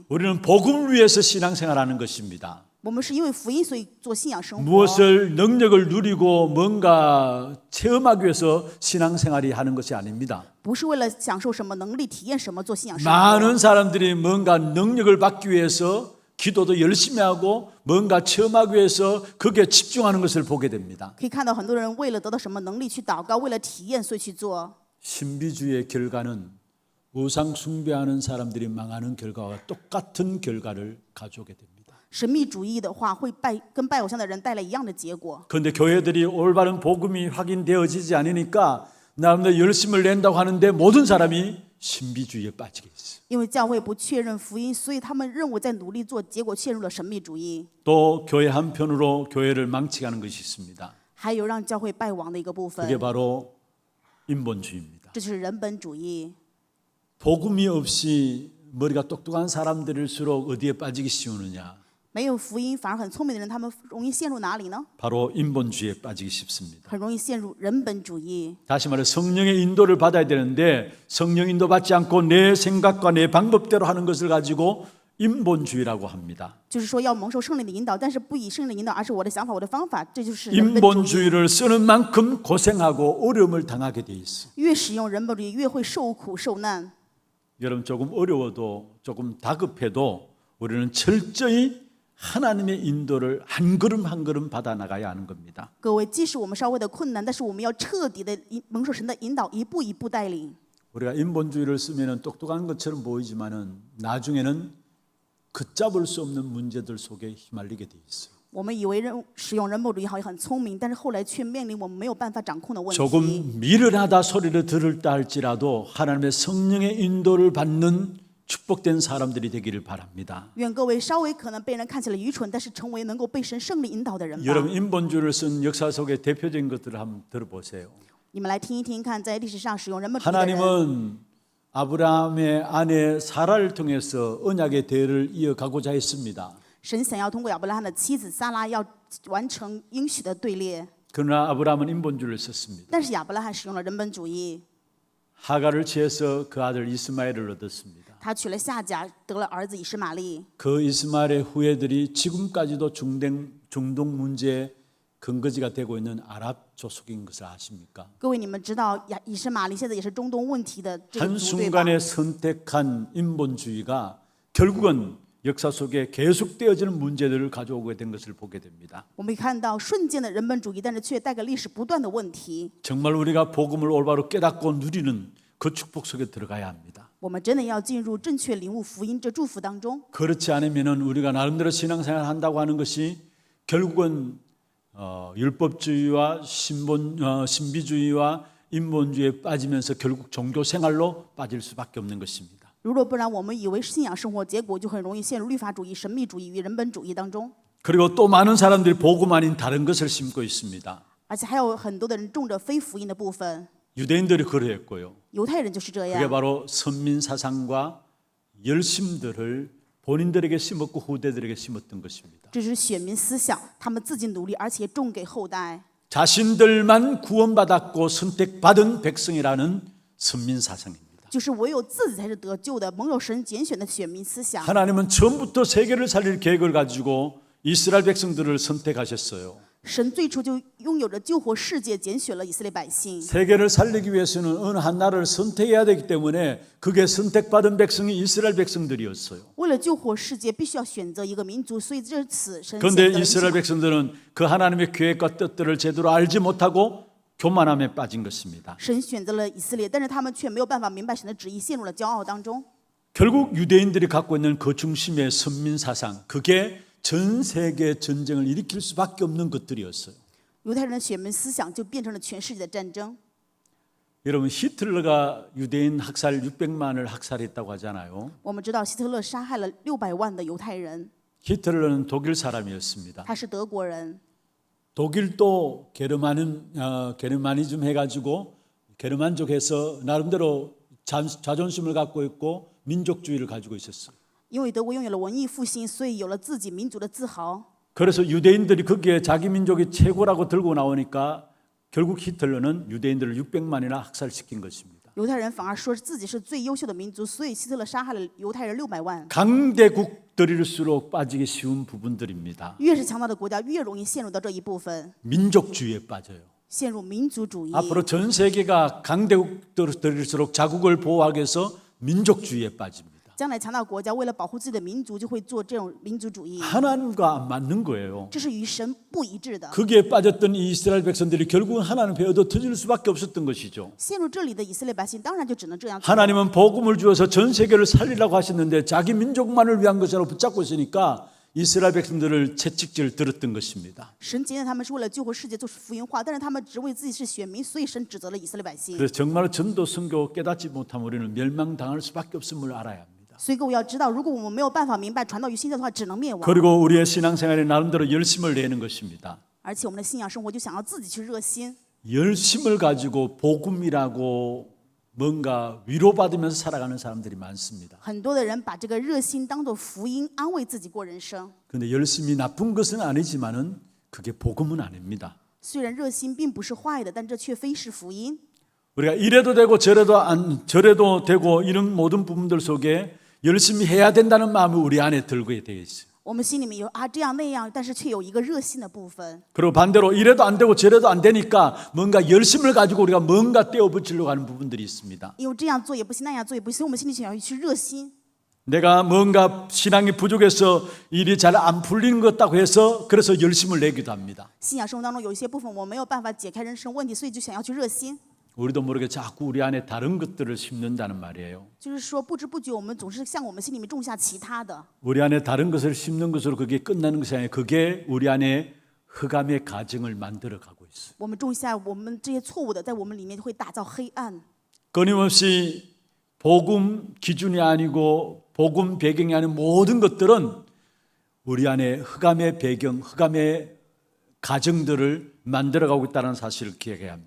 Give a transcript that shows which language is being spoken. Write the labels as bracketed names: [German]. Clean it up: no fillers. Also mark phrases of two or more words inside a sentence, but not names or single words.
[Korean] 우리는 복음을 위해서 신앙생활하는 것입니다. [Chinese] 我们是因为福音，所以做信仰生活。 [Korean] 무엇을 능력을 누리고 뭔가 체험하기 위해서 신앙생활이 하는 것이 아닙니다. [Chinese] 不是为了享受什么能力、体验什么做信仰生活。 [Korean] 많은 사람들이 뭔가 능력을 받기 위해서 기도도 열심히 하고 뭔가 체험하기 위해서 거기에 집중하는 것을 보게 됩니다. [Chinese] 可以看到很多人为了得到什么能力去祷告，为了体验所以去做。 [Korean] 신비주의의 결과는 우상 숭배하는 사람들이 망하는 결과와 똑같은 결과를 가져오게 됩니다. [Chinese] 神秘主义的话，会跟拜偶像的人带来一样的结果。 [Korean] 그런데 교회들이 올바른 복음이 확인되어지지 않으니까 나름대로 열심을 낸다고 하는데 모든 사람이 신비주의에 빠지게 있어요. [Chinese] 因为教会不确认福音，所以他们认为在努力做，结果陷入了神秘主义。 [Korean] 또 교회 한편으로 교회를 망치게 하는 것이 있습니다. [Chinese] 还有让教会败亡的一个部分， [Korean] 그게 바로 인본주의입니다. [Chinese] 这就是人本主义。 [Korean] 복음이 없이 머리가 똑똑한 사람들일수록 어디에 빠지기 쉬우느냐? [Chinese] 没有福音反而很聪明的人，他们容易陷入哪里呢？ [Korean] 바로 인본주의에 빠지기 쉽습니다. [Chinese] 很容易陷入人本主义。 [Korean] 다시 말해 성령의 인도를 받아야 되는데 성령 인도 받지 않고 내 생각과 내 방법대로 하는 것을 가지고 인본주의라고 합니다. [Chinese] 就是说要蒙受圣灵的引导，但是不以圣灵引导，而是我的想法、我的方法，这就是人本主义。 [Korean] 인본주의를 쓰는 만큼 고생하고 어려움을 당하게 돼 있어요. [Chinese] 越使用人本主义，越会受苦受难。 [Korean] 여러분 조금 어려워도 조금 다급해도 우리는 철저히 하나님의 인도를 한 걸음 한 걸음 받아 나가야 하는 겁니다. [Chinese] 各位，即使我们稍微的困难，但是我们要彻底的蒙受神的引导，一步一步带领。 [Korean] 우리가 인본주의를 쓰면은 똑똑한 것처럼 보이지만은 나중에는 걷잡을 수 없는 문제들 속에 휘말리게 돼 있어요. [Chinese] 我们以为使用人本主义好像很聪明，但是后来却面临我们没有办法掌控的问题。 [Korean] 조금 미련하다 소리를 들을다 할지라도 하나님의 성령의 인도를 받는 축복된 사람들이 되기를 바랍니다. [Chinese] 愿各位稍微可能被人看起来愚蠢，但是成为能够被神圣灵引导的人吧。 [Korean] 여러분 인본주의를 쓴 역사 속에 대표적인 것들을 한번 들어보세요. [Chinese] 你们来听一听看，在历史上使用人本主义的人， [Korean] 하나님은 아브라함의 아내 사라를 통해서 언약의 대를 이어가고자 했습니다. [Chinese] 神想要通过亚伯拉罕的妻子撒拉要完成应许的队列， [Korean] 그러나 아브라함은 인본주의를 썼습니다. [Chinese] 但是亚伯拉罕使用了人本主义， [Korean] 하가를 취해서 그 아들 이스마엘을 얻었습니다. [Chinese] 他娶了夏甲，得了儿子以实玛利。 [Korean] 그 이스마엘의 후예들이 지금까지도 중동 문제에 근거지가 되고 있는 아랍 조속인 것을 아십니까? [Chinese] 各位，你们知道以实玛利现在也是中东问题的这个族，对吧？ [Korean] 한순간에 선택한 인본주의가 결국은 역사 속에 계속되어지는 문제들을 가져오게 된 것을 보게 됩니다. [Chinese] 我们看到瞬间的人本主义，但是却带给历史不断的问题。 [Korean] 정말 우리가 복음을 올바로 깨닫고 누리는 그 축복 속에 들어가야 합니다. [Chinese] 我们真的要进入正确领悟福音这祝福当中。 [Korean] 그렇지 않으면 우리가 나름대로 신앙생활 한다고 하는 것이 결국은 율법주의와 신비주의와 인본주의에 빠지면서 결국 종교 생활로 빠질 수밖에 없는 것입니다. [Chinese] 如若不然，我们以为信仰生活，结果就很容易陷入律法主义、神秘主义与人本主义当中。 [Korean] 그리고 또 많은 사람들이 복음 아닌 다른 것을 심고 있습니다. [Chinese] 而且还有很多的人种着非福音的部分， [Korean] 유대인들이 그러했고요. [Chinese] 犹太人就是这 [Korean] 그게 [Chinese] 样。 [Korean] 바로 선민 사상과 열심들을 본인들에게 심었고 후대들에게 심었던 것입니다. [Chinese] 这是选民思想，他们自己努力，而且种给后代。 [Korean] 자신들만 구원받았고 선택받은 백성이라는 선민 사상입니다. [Chinese] 就是唯有自己才是得救的，蒙有神拣选的选民思想。 [Korean] 하나님은 처음부터 세계를 살릴 계획을 가지고 이스라엘 백성들을 선택하셨어요. [Chinese] 神最初就拥有着救活世界，拣选了以色列百姓。 [Korean] 세계를 살리기 위해서는 어느 한 나라를 선택해야 되기 때문에 그게 선택받은 백성이 이스라엘 백성들이었어요. [Chinese] 为了救活世界，必须要选择一个民族，所以这此神选 [Korean] 그런데 [Chinese] 择了 [Korean] 이스라엘 백성들은 그 하나님의 계획과 뜻들을 제대로 알지 못하고 교만함에 빠진 것입니다. [Chinese] 神选择了以色列，但是他们却没有办法明白神的旨意，陷入了骄傲当中。 [Korean] 결국 유대인들이 갖고 있는 그 중심의 선민 사상, 그게 전 세계 전쟁을 일으킬 수밖에 없는 것들이었어요. [Chinese] 犹太人的选民思想就变成了全世界的战争。 [Korean] 여러분 히틀러가 유대인 학살 600만을 학살했다고 하잖아요. [Chinese] 我们知道希特勒杀害了600万的犹太人， [Korean] 히틀러는 독일 사람이었습니다. [Chinese] 他是德国人。 [Korean] 독일도 게르마니즘 해가지고 게르만족해서 나름대로 자존심을 갖고 있고 민족주의를 가지고 있었어요. [Chinese] 因为德国拥有了文艺复兴，所以有了自己民族的自豪。 [Korean] 그래서 유대인들이 거기에 자기 민족이 최고라고 들고 나오니까 결국 히틀러는 유대인들을 600만이나 학살시킨 것입니다. [Chinese] 犹太人反而说自己是最优秀的民族，所以希特勒杀害了犹太人600万。 [Korean] 강대국들일수록 빠지기 쉬운 부분들입니다. [Chinese] 越是强大的国家，越容易陷入到这一部分， [Korean] 민족주의에 빠져요. [Chinese] 陷入民族主义。 [Korean] 앞으로 전 세계가 강대국들일수록 자국을 보호하기 위해서 민족주의에 빠집니다. [Chinese] 将来强大国家为了保护自己的民族，就会做这种民族主义， [Korean] 하나님과 안 맞는 거예요. [Chinese] 这是与神不一致的。 [Korean] 거기에 빠졌던 이 이스라엘 백성들이 결국은 하나님 배에 얻어 터질 수밖에 없었던 것이죠. [Chinese] 陷入这里的以色列百姓，当然就只能这样做。 [Korean] 하나님은 복음을 주어서 전 세계를 살리라고 하셨는데 자기 민족만을 위한 것이라고 붙잡고 있으니까 이스라엘 백성들을 채찍질 들었던 것입니다. [Chinese] 神拣选他们是为了救活世界，做福音化，但是他们只为自己是选民，所以神指责了以色列百姓。 [Korean] 그래서 정말 전도 선교 깨닫지 못하면 우리는 멸망당할 수밖에 없음을 알아야 합니다. [Chinese] 所以各位要知道，如果我们没有办法明白传道与信教的话，只能灭亡。 [Korean] 그리고 우리의 신앙생활에 나름대로 열심을 내는 것입니다. [Chinese] 而且我们的信仰生活就想要自己去热心， [Korean] 열심을 가지고 복음이라고 뭔가 위로받으면서 살아가는 사람들이 많습니다. [Chinese] 很多的人把这个热心当作福音，安慰自己过人生。 [Korean] 그런데 열심이 나쁜 것은 아니지만은 그게 복음은 아닙니다. [Chinese] 虽然热心并不是坏的，但这却非是福音。 [Korean] 우리가 이래도 되고 저래도 되고 이런 모든 부분들 속에 열심히 해야 된다는 마음이 우리 안에 들고 되어 있어요. [Chinese] 我们心里面有这样那样，但是却有一个热心的部分。 [Korean] 그리고 반대로 이래도 안 되고 저래도 안 되니까 뭔가 열심을 가지고 우리가 뭔가 떼어 붙이려고 하는 부분들이 있습니다. [Chinese] 因为这样做也不行，那样做也不行，我们心里想要去热心。 [Korean] 내가 뭔가 신앙이 부족해서 일이 잘 안 풀리는 것 같다고 해서 그래서 열심을 내기도 합니다. [Chinese] 信仰生活当中有一些部分我没有办法解开人生问题，所以就想要去热心。 [Korean] 우리도 모르게 자꾸 우리 안에 다른 것들을 심는다는 말이에요. [Chinese] 就是说，不知不觉我们总是向我们心里面种下其他的。 [Korean] 우리 안에 다른 것을 심는 것으로 그게 끝나는 것이 아니라 그게 우리 안에 흑암의 가정을 만들어 가고 있어요. [Chinese] 我们种下我们这些错误的，在我们里面会打造黑暗。 [Korean] 끊임없이 복음 기준이 아니고 복음 배경이 아닌 모든 것들은 우리 안에 흑암의 배경, 흑암의 가정들을 만들어가고 있다는 사실을 기억해야 합니다.